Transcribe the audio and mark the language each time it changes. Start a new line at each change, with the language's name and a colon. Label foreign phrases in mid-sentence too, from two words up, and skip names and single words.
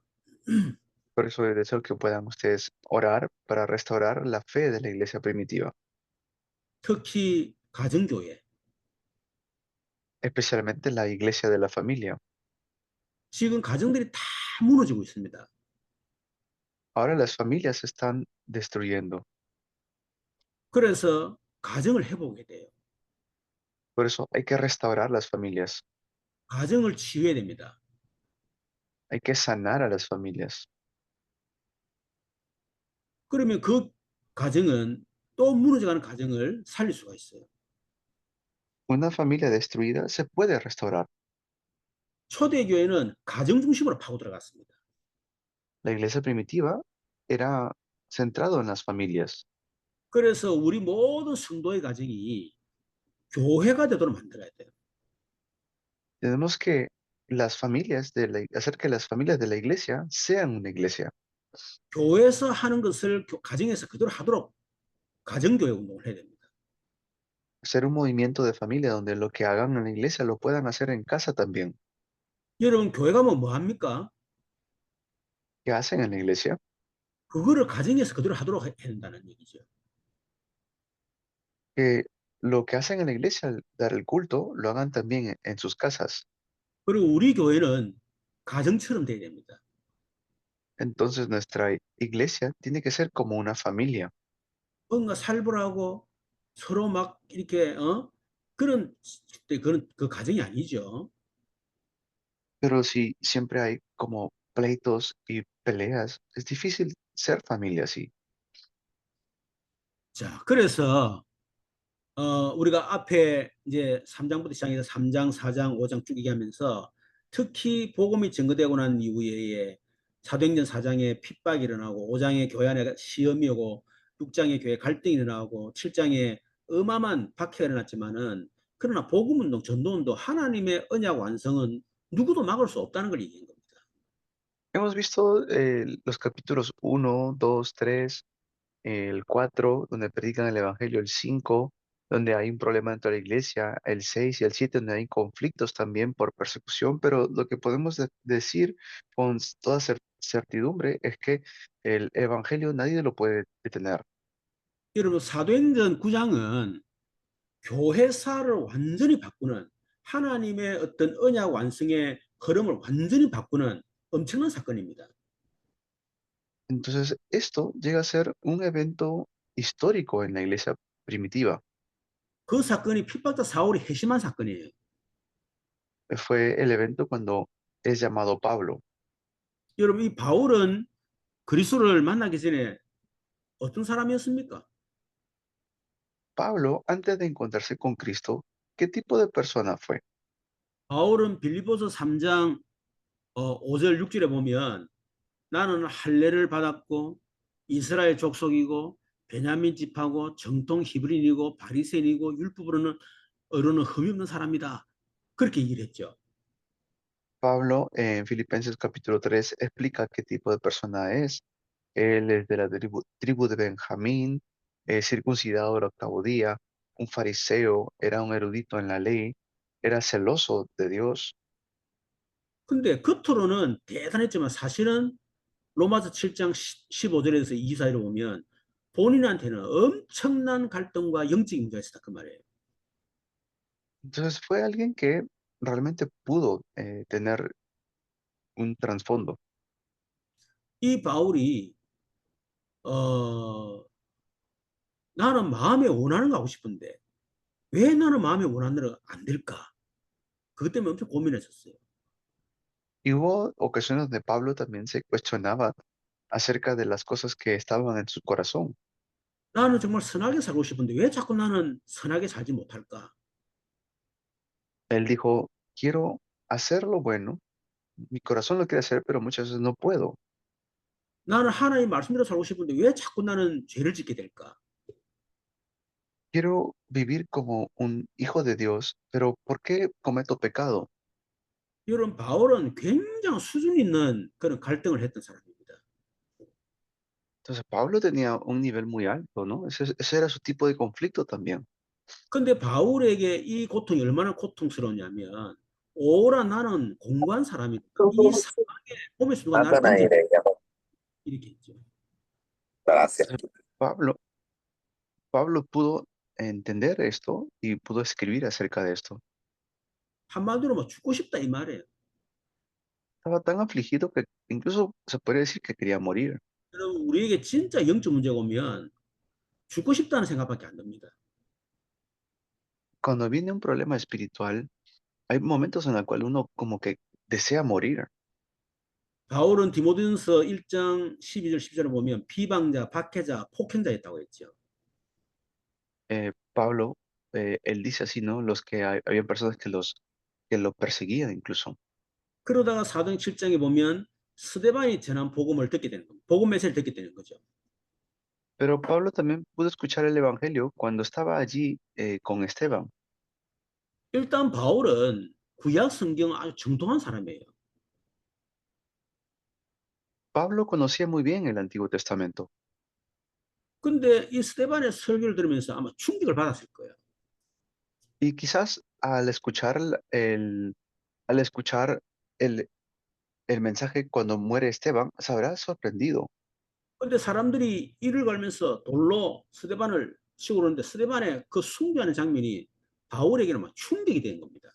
Spanish: Por eso es deseo que puedan ustedes orar para restaurar la fe de la iglesia primitiva,
Korean: 특히 가정교회.
Spanish: especialmente la iglesia de la familia.
Korean: 지금 가정들이 다 무너지고 있습니다.
Spanish: Ahora las familias se están destruyendo.
Korean: 그래서 가정을 회복해야 돼요.
Spanish: Por eso hay que restaurar las familias,
Korean: 가정을 치유해야 됩니다.
Spanish: hay que sanar a las familias.
Korean: 그러면 그 가정은 또 무너져가는 가정을 살릴 수가 있어요.
Spanish: Una familia destruida se puede restaurar.
Korean: 초대교회는 가정 중심으로 파고 들어갔습니다.
Spanish: La iglesia primitiva era centrado en las familias.
Korean: 그래서 우리 모든 성도의 가정이 교회가 되도록 만들어야 돼요.
Spanish: Tenemos que hacer que las familias de la iglesia sean una iglesia.
Korean: 교회에서 하는 것을 가정에서 그대로 하도록 가정교회 운동을 해야 됩니다.
Spanish: Ser un movimiento de familia donde lo que hagan en la iglesia lo puedan hacer en casa también.
Korean: 여러분 교회 가면 뭐 합니까?
Spanish: ¿Qué hacen en la iglesia?
Korean: 그거를 가정에서 그대로 하도록 해야 된다는 얘기죠.
Spanish: Que lo que hacen en la iglesia al dar el culto lo hagan también en sus casas.
Korean: 그리고 우리 교회는 가정처럼 돼야 됩니다.
Spanish: Entonces nuestra iglesia tiene que ser como una familia.
Korean: 뭔가 살벌하고 서로 막 이렇게 그런 그 가정이 아니죠.
Spanish: Pero si siempre hay como pleitos y peleas, es difícil ser familia así.
Korean: 자, 그래서 우리가 앞에 이제 3장부터 시작해서 3장, 4장, 5장 쭉 얘기하면서 특히 복음이 증거되고 난 이후에 사도행전 4장에 핍박이 일어나고 5장에 교회 안에 시험이 오고 6장에 교회 갈등이 일어나고 7장에 어마어마한 박해가 일어났지만은 그러나 복음운동, 전도운동, 하나님의 언약 완성은 누구도 막을 수 없다는 걸 얘기한 겁니다.
Spanish: Hemos visto los capítulos 1, 2, 3, el 4, donde predican el Evangelio, el 5, donde hay un problema dentro de la iglesia, el 6 y el 7, donde hay conflictos también por persecución, pero lo que podemos decir con toda certidumbre es que el Evangelio nadie lo puede detener.
Korean: 여러분 사도행전 9장은 교회사를 완전히 바꾸는 하나님의 어떤 언약 완성의 흐름을 완전히 바꾸는 엄청난 사건입니다.
Spanish: Entonces, esto llega a ser un evento histórico en la iglesia primitiva.
Korean: 그 사건이 핍박자 사울이 회심한 사건이에요.
Spanish: Fue el evento cuando es llamado Pablo.
Korean: 여러분 이 바울은 그리스도를 만나기 전에 어떤 사람이었습니까?
Spanish: Pablo, antes de encontrarse con Cristo, ¿qué tipo de persona fue?
Korean: 바울은 빌립보서 3장 5절 6절에 보면 나는 할례를 받았고 이스라엘 족속이고 베냐민 집하고 정통 히브리인이고 바리새인이고 율법으로는 흠이 없는 사람이다. 그렇게 얘기를 했죠.
Spanish: Pablo en Filipenses capítulo 3 explica qué tipo de persona es. Él es de la tribu de Benjamín, circuncidado del octavo día, un fariseo, era un erudito en la ley, era celoso de Dios.
Korean: 근데 겉으로는 대단했지만 사실은 로마서 7장 15절에서 24절을 보면 본인한테는 엄청난 갈등과 영적인 문제가 있었다 그 말이에요.
Spanish: Entonces fue alguien que realmente pudo tener un trasfondo.
Korean: 이 바울이 어, 나는 마음에 원하는 거 하고 싶은데 왜 나는 마음에 원하는 대로 안 될까? 그것 때문에 엄청 고민했었어요.
Spanish: Y hubo ocasiones donde Pablo también se cuestionaba acerca de las cosas que estaban en su corazón.
Korean: 나는 정말 선하게 살고 싶은데 왜 자꾸 나는 선하게 살지 못할까?
Spanish: Él dijo, quiero hacer lo bueno, mi corazón lo quiere hacer, pero muchas veces no puedo.
Korean: 나는 하나님 말씀대로 살고 싶은데 왜 자꾸 나는 죄를 짓게 될까?
Spanish: Quiero vivir como un hijo de Dios, pero ¿por qué cometo pecado?
Korean: 이런 바울은 굉장히 수준 있는 그런 갈등을 했던 사람입니다.
Spanish: Entonces Pablo tenía un nivel muy alto, ¿no? Ese era su tipo de conflicto también.
Korean: 근데 바울에게 이 고통이 얼마나 고통스러우냐면 오라 나는 공고한 사람이다. 이 사망의 몸에서 누가 나를 던져 이렇게 했죠.
Spanish: Entonces, Pablo pudo entender esto y pudo escribir acerca de esto.
Korean: 한마디로 뭐 죽고 싶다 이 말이에요.
Spanish: Estaba tan afligido que incluso se podría decir que quería morir.
Korean: 여러분 우리에게 진짜 영적 문제가 오면 죽고 싶다는 생각밖에 안 듭니다.
Spanish: Cuando viene un problema espiritual, hay momentos en el cual uno como que desea morir.
Korean: 바울은 디모데전서 1장 12절 10절을 보면 비방자, 박해자, 폭행자였다고 했죠.
Spanish: Pablo, él dice así, ¿no? Había personas que lo perseguían incluso.
Korean: 그러다가 사도행 7장에 보면 스데반이 전한 복음을 듣게 되는 겁니다. 복음 메시지를 듣게 되는 거죠.
Spanish: Pero Pablo también pudo escuchar el evangelio cuando estaba allí con Esteban.
Korean: 일단 바울은 구약 성경 아주 정통한 사람이에요.
Spanish: Pablo conocía muy bien el Antiguo Testamento.
Korean: 근데 이 스데반의 설교를 들으면서 아마 충격을 받았을 거예요.
Spanish: Y quizás al escuchar el, el mensaje cuando muere Esteban, se habrá sorprendido.
Korean: 근데 사람들이 이를 걸면서 돌로 스데반을 치고 그러는데 스데반의 그 숭배하는 장면이 바울에게는 막 충격이 된 겁니다.